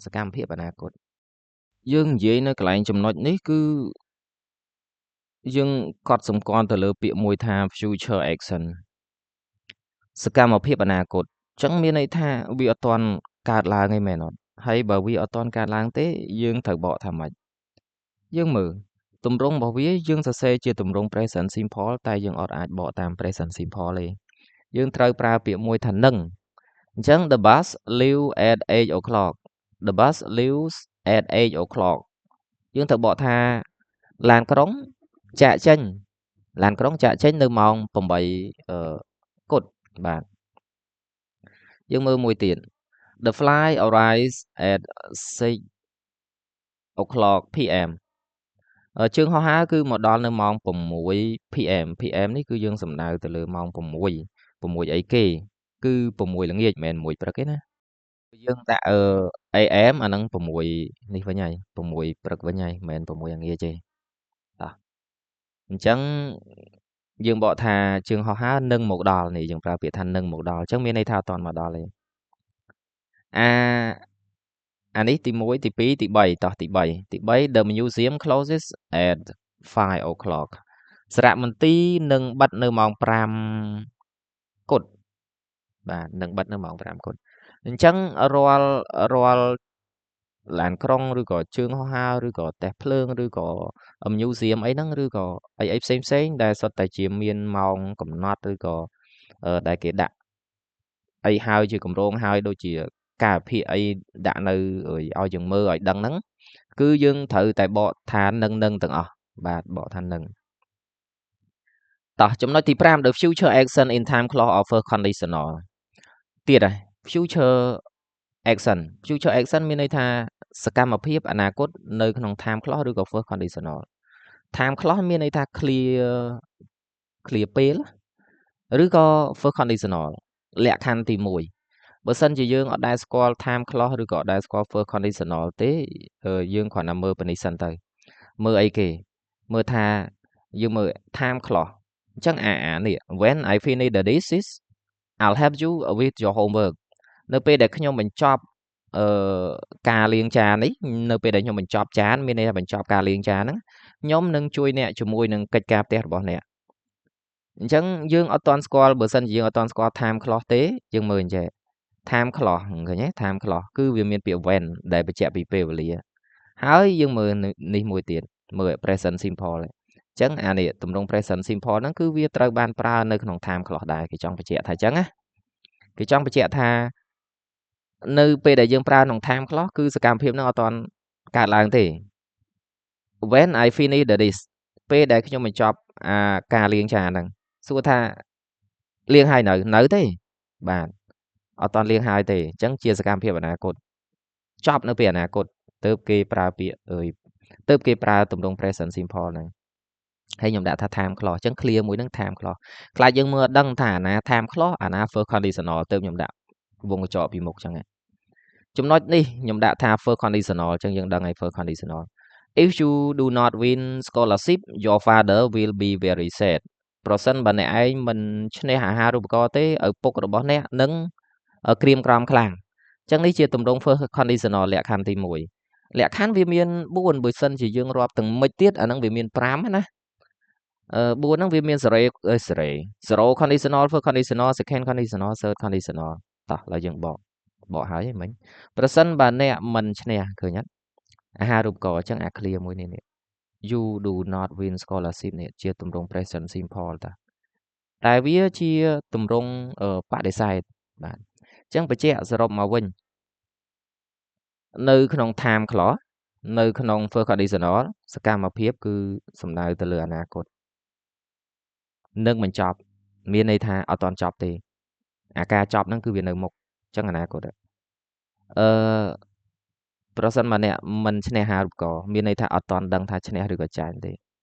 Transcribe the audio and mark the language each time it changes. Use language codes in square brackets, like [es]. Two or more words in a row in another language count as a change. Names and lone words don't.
[km] យើងនិយាយនៅកន្លែងចំណុចនេះគឺយើងកត់សម្គាល់ទៅលើពាក្យមួយថា [en] future action [km] សកម្មភាពអនាគតអញ្ចឹងមានន័យថាវាអត់ទាន់កើតឡើងទេមែនអត់ហើយបើវាអត់ទាន់កើតឡើងទេយើង ត្រូវបកថាម៉េចយើងមើលទម្រង់របស់វាយើងសរសេរជាទម្រង់ [en] present simple [km] តែយើងអត់អាចបកតាម [en] present simple [km] ទេយើងត្រូវប្រើពាក្យមួយថានឹងអ ញ្ចឹង [en] the bus leave at 8 o'clock the bus leaves at 8 o'clock [km] យើងត្រូវបកថាឡានក្រុងចាក់ចេញនៅម៉ោង 8គត់បាទយើងមើលមួយទៀត [en] The flight arrives at 6 o'clock pm [km] ជើងហោះហើរគឺមកដល់នៅ ម៉ោង6 pm pm នេះគឺយើងសំដៅទៅលើម៉ោង6អីគេគឺ6ល្ងាចមិនមែន1ព្រឹកទេណាយើងដាក់am អាហ្នឹង6នេះវិញហើយ6ព្រឹកវិញហើយមិនមែន6ល្ងាចទេអញ្ចឹងយើងបកថាជើងហោះហើរនឹងមកដល់នេះយើងប្រើពាក្យថានឹងមកដល់អញ្ចឹងមានន័យថាអត់ទាន់មកដល់ទេ អានេះទី1ទី2ទី3តោះទី3 [en] The museum closes at 5 o'clock [km] សារមន្ទីរនឹងបិទនៅម៉ោង5គត់បាទនឹងបិទនៅម៉ោង5គត់ អញ្ចឹងរាល់ឡានក្រុងឬក៏ជើងហោះហើរឬក៏តេះភ្លើងឬក៏ museum អីហ្នឹង ឬក៏អីផ្សេងដែលសុទ្ធតែជាមានម៉ោងកំណត់ឬក៏ដែលគេដាក់អីហើយជាកម្រងហើយដូចជាការវិភាគអីដាក់នៅឲ្យយើងមើលឲ្យដឹងហ្នឹងគឺយើងត្រូវតែបកថានឹងទាំងអស់បាទបកថានឹងតោះចំណុចទី5 [en] the future action in time clause offer conditional [km] ទៀតហើយ future action មានន័យថាសកម្មភាពអនាគតនៅក្នុង [en] time clause [km] ឬក៏ [en] first conditional time clause [km] មានន័ យថា clear ពេលឬក៏ [en] first conditional [km] លក្ខខណ្ឌទី1បើសិនជាយើងអត់ដែលស្គាល់ [en] time clause [km] ឬក៏អត់ដែលស្គាល់ [en] first conditional [km] ទេយើងគ្រាន់តែមើលពីនេះសិនទៅមើលអីគេមើលថាយើងមើល [en] time clause [km] អញ្ចឹងនេះ [en] when I finish the dishes I'll help you with your homework [km] នៅពេលដែលខ្ញុំ បញ្ចប់ការលាងចាននេះនៅពេលដែលខ្ញុំបញ្ចប់ចានមានន័យថាបញ្ចប់ការលាងចានហ្នឹងខ្ញុំនឹងជួយអ្នកជាមួយនឹងកិច្ចការផ្ទះរបស់អ្នកអញ្ចឹងយើងអត់ទាន់ស្គាល់បើសិនជាយើងអត់ទាន់ស្គាល់ [en] time clause [km] ទេយើងមើលអញ្ចេះ [en] time clause [km] ឃើញទេ [en] time clause [km] គឺវាមានពាក្យ when ដែលបញ្ជាក់ពី ពេលវេលាហើយយើងមើលនេះមួយទៀតមើល [en] present simple [km] អញ្ចឹងអានេះទម្រង់ [en] present simple [km] ហ្នឹងគឺវាត្រូវបានប្រើនៅក្នុង [en] time clause [km] ដែរគេចង់បញ្ជាក់ថាអញ្ចឹងណាគេចង់បញ្ជាក់ថានៅពេលដែលយើងប្រើក្នុង time clause គឺសកម្មភាពហ្នឹងអត់ទាន់កើតឡើងទេ [en] when I finish the dish [km] ពេលដែលខ្ញុំបញ្ចប់ការលាងចានហ្នឹងសួរថាលាងហើយនៅទេបាទអត់ទាន់ លាងហើយទេអញ្ចឹងជាសកម្មភាពអនាគតចប់នៅពេលអនាគតទើបគេប្រើពាក្យទើបគេប្រើទម្រង់ present simple ហ្នឹងហើយខ្ញុំដាក់ថា [en] time clause [km] អញ្ចឹង clear មួយហ្នឹង [en] time clause [km] ខ្លាចយើងមើលអត់ដឹងថាអាណា [en] time clause [km] អាណា [en] first conditional [km] ទើបខ្ញុំដាក់វងកញ្ចក់ពីមុខអញ្ចឹងចំណុចនេះខ្ញុំដាក់ថា [en] first conditional [km] អញ្ចឹងយើងដឹងហើយ [en] first conditional if you do not win scholarship your father will be very sad [km] ប្រសិនបើអ្នកឯងមិនឈ្នះអាហារូបករណ៍ទេឪពុករបស់អ្នកនឹងក្រៀមក្រំខ្លាំងអញ្ចឹងនេះជាទម្រង់ [en] first conditional [km] លក្ខខណ្ឌទី លក្ខខណ្ឌវាមាន4បើសិនជាយើងរាប់ទាំងមិនទៀតអាហ្នឹងវាមាន5ណា4ហ្នឹងវាមាន [en] 0 conditional first conditional second conditional third conditional [km] តោះឡើយយើងបកហើយមិញប្រសិនបើអ្នកមិនឈ្នះឃើញអត់អាហារូបករណ៍អញ្ចឹងអា clear មួយនេះ [en] you do not win scholarship [km] នេះជាទម្រង់ [en] present simple [km] តាតែវាជាទម្រង់បដិសេធបាទអញ្ចឹងបញ្ជាក់សរុបមកវិញ នៅក្នុង [en] time clause [km] នៅក្នុង [en] first conditional [km] សកម្មភាពគឺសំដៅទៅលើអនាគតនឹងមិនចប់មានន័យថាអត់ទាន់ចប់ទេអាការចប់ហ្នឹងគឺវានៅមុខអញ្ចឹងអនាគតអឺប្រសិនមកអ្នកមិនឈ្នះអាហារូបករណ៍មានន័យថាអត់ទាន់ដឹងថាឈ្នះឬក៏ចាញ់ទេ